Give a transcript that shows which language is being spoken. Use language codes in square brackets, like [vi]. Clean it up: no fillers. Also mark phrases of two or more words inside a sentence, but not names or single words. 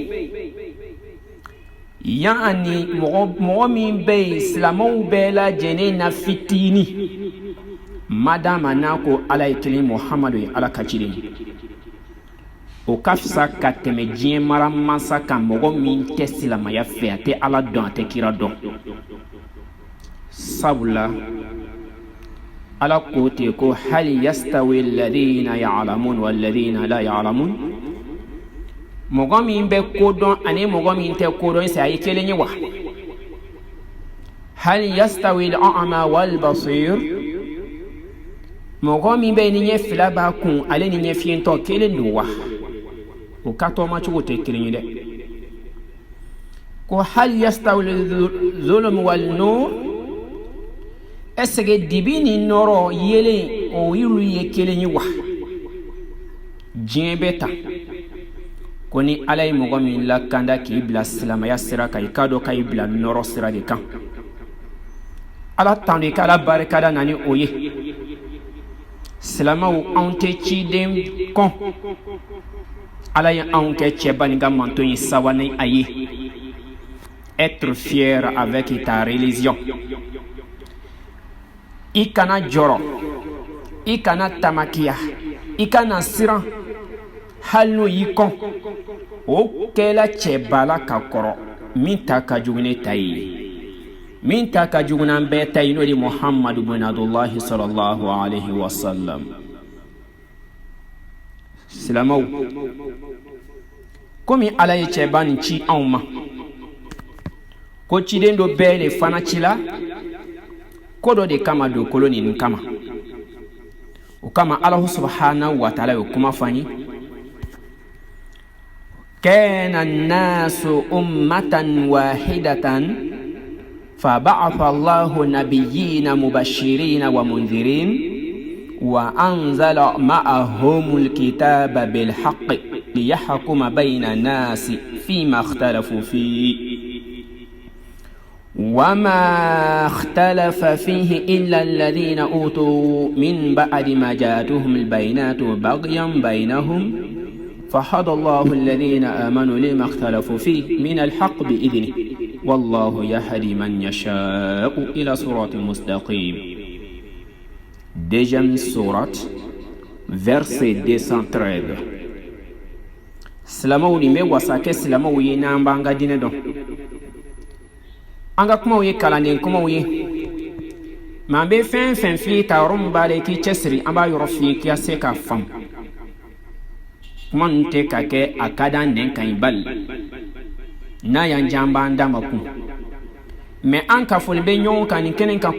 [bm] yen yani mɔgɔ min bɛ yen silamɛw bɛɛ lajɛlen na fitini madama n'a ko ala ye kelen muhamadu ye ala ka ciden ye o ka fisa ka tɛmɛ diɲɛ mara mansa kan mɔgɔ min tɛ silamaya fɛ a tɛ ala dɔn a tɛ kira dɔn sabula ala ko ten ko [ar] هل يستوي الذين يعلمون والذين لا يعلمون [bm] mɔgɔ min bɛ kodɔn ani mɔgɔ min tɛ kodɔn c'est a ye kelen ye wa [ar] هل يستوي الأعمى والبصير [bm] mɔgɔ min bɛ ni ɲɛ fila b'a kun ale ni ɲɛ fiyɛntɔ kelen don wa o ka tɔma cogo tɛ kelen ye dɛ ko [ar] هل يستوي الظلم والنور [fr] est-ce que [bm] dibi ni nɔrɔ yelen o y'olu ye kelen ye wa diɲɛ bɛ ta ko ni ala ye mɔgɔ min lakanda k'i bila silamaya sira kan i k'a dɔn k'a y'i bila nɔrɔ sira de kan ala tando i k'ala barikada na ni o ye silamɛw anw tɛ ciden kɔn ala ye anw kɛ cɛba ni ka manto ye sawa ni a ye [fr] être fier avec ta religion [bm] i kana jɔrɔ i kana tamakiya i kana siran hali n'o y'i kɔn o kɛla cɛbala ka kɔrɔ min ta ka jugu ne ta ye min ta ka jugu n'an bɛɛ ta ye n'o de muhamadu bin abdullahi [ar] صلى الله عليه وسلم [bm] silamɛw komi ala ye cɛba nin ci anw ma ko ciden dɔ bɛɛ le fana ci la ko dɔ de kama dugukolo nin kama o kama [ar] الله سبحانه وتعالى [bm] ye kuma fɔ an ye [ar] كان الناس أمة واحدة فبعث الله نبيين مبشرين ومنذرين وأنزل معهم الكتاب بالحق ليحكم بين الناس فيما اختلفوا فيه وما اختلف فيه إلا الذين أوتوا من بعد ما جاءتهم البينات بغيا بينهم فهدى الله الذين آمنوا لما اختلفوا فيه من الحق بإذنه والله يهدي من يشاء إلى صراط مستقيم. [fr] Deuxième sourate, verset 213. [bm] Silamaw ni me wasake silamaw ye n'an b'an ka diinɛ dɔn. An ka kumaw ye kalanden kumaw ye. Mais an bɛ fɛn fɛn f'i ye ta yɔrɔ min b'a la i k'i cɛsiri an b'a yɔrɔ f'i ye k'i ka se k'a faamu. Kuma ninnu tɛ ka kɛ a ka d'an nɛn kan i bali n'a y'an diya an b'an dama kun mais an kafoli bɛ ɲɔgɔn kan nin kɛnɛ kan